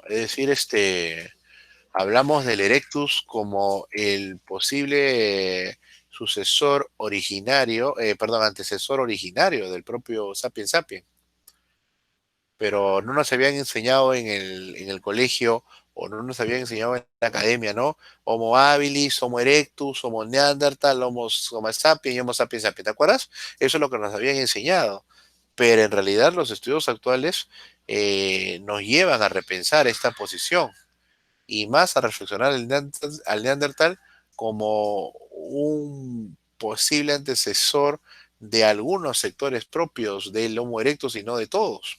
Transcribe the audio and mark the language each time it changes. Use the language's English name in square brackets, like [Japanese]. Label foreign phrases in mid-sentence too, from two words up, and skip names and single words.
[Spanish] Es decir, hablamos del Erectus como el posible sucesor originario, antecesor originario del propio Sapiens Sapiens. Pero no nos habían enseñado en el colegio o no nos habían enseñado en la academia, ¿no? Homo habilis, Homo erectus, Homo neandertal, Homo sapiens y Homo sapiens sapiens. ¿Te acuerdas? Eso es lo que nos habían enseñado. Pero en realidad los estudios actuales nos llevan a repensar esta posición y más a reflexionar al Neandertal como un posible antecesor de algunos sectores propios del Homo erectus y no de todos.